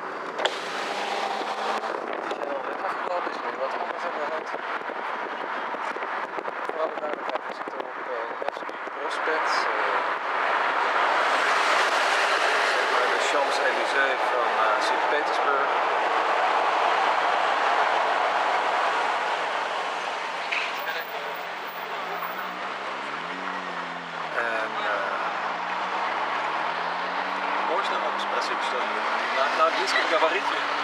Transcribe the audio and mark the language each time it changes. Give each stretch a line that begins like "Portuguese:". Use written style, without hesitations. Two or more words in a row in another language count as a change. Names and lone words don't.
Dutch: Die zijn al net afgelopen, is nu wat anders aan de hand. We hadden duidelijkheid, we zitten op Nevsky Prospect, zeg maar de Champs-Élysées van Sint-Petersburg.
Russian: Можно вам спросить что-нибудь? На английском говорите?